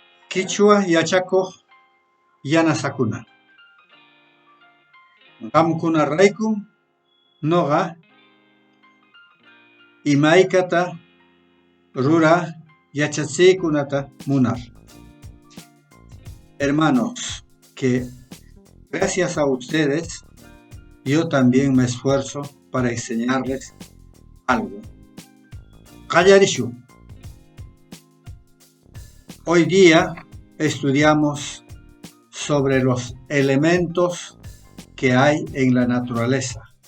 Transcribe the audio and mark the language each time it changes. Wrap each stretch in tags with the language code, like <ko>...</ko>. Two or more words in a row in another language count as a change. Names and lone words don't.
<qu>Quichua yachakuq yanasakuna. Qamkuna rayku noqa imaykata rura yachachiykunata munar.</qu> <es>Hermanos, que gracias a ustedes yo también me esfuerzo para enseñarles algo.</es> <qu>Qallarishu.</qu> <es>Hoy día estudiamos sobre los elementos que hay en la naturaleza.</es>